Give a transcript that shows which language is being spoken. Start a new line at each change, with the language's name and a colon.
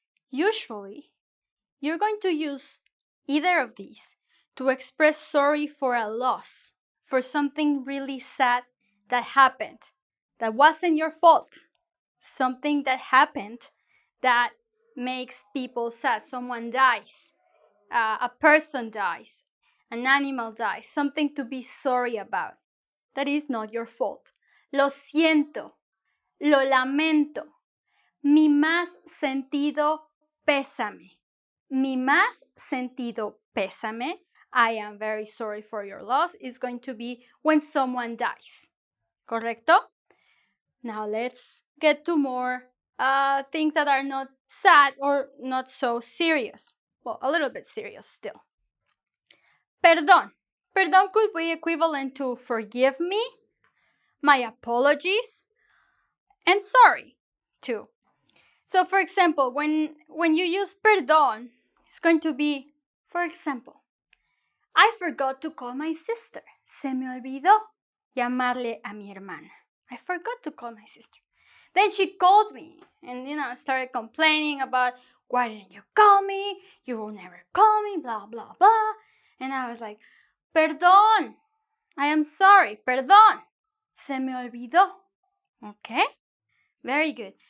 English: Usually, you're going to use either of these to express sorry for a loss, for something really sad that happened, that wasn't your fault, something that happened that makes people sad. Someone dies, a person dies, an animal dies, something to be sorry about. That is not your fault.
Spanish: Lo siento, lo lamento, mi más sentido pésame. Mi más sentido pésame,
English: I am very sorry for your loss, is going to be when someone dies. Correcto? Now let's get to more things that are not sad or not so serious. Well, a little bit serious still. Perdón. Perdón could be equivalent to forgive me, my apologies, and sorry too. So for example, when you use perdón, it's going to be, for example, I forgot to call my sister.
Spanish: Se me olvidó llamarle a mi hermana.
English: I forgot to call my sister. Then she called me and, started complaining about, why didn't you call me? You will never call me, blah, blah, blah. And I was like, perdón. I am sorry. Perdón.
Spanish: Se me olvidó.
English: Okay? Very good.